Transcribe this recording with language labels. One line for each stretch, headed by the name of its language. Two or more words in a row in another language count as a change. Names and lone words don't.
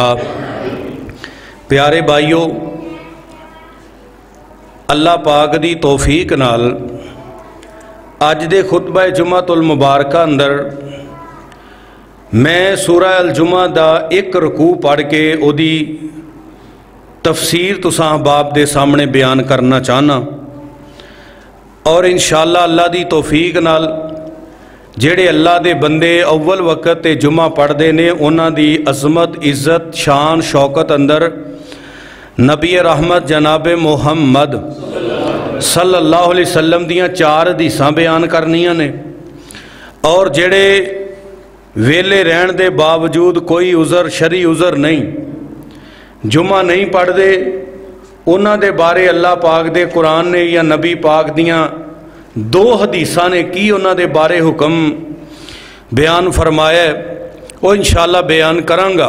Punjabi: پیارے بھائیو، اللہ پاک دی توفیق نال اج دے خطبہ جمعۃ المبارکہ اندر میں سورہ الجمعہ دا ایک رکوع پڑھ کے اوہدی تفسیر تساں باپ دے سامنے بیان کرنا چاہنا. اور ان شاء اللہ اللہ دی توفیق نال جہڑے اللہ دے بندے اول وقت تے جمعہ پڑھتے نے انہاں دی عظمت عزت شان شوکت اندر نبی رحمت جناب محمد
Arabic: صلى الله عليه وسلم
Punjabi: دیاں 4 حدیثاں بیان کرنیاں نے. اور جہڑے ویلے رہن دے باوجود کوئی عذر شرعی عذر نہیں جمعہ نہیں پڑھتے، انہاں دے بارے اللہ پاک دے قرآن نے یا نبی پاک دیاں 2 حدیثاں نے کی انہاں دے بارے حکم بیان فرمایا ہے، وہ ان شاء اللہ بیان کراں گا.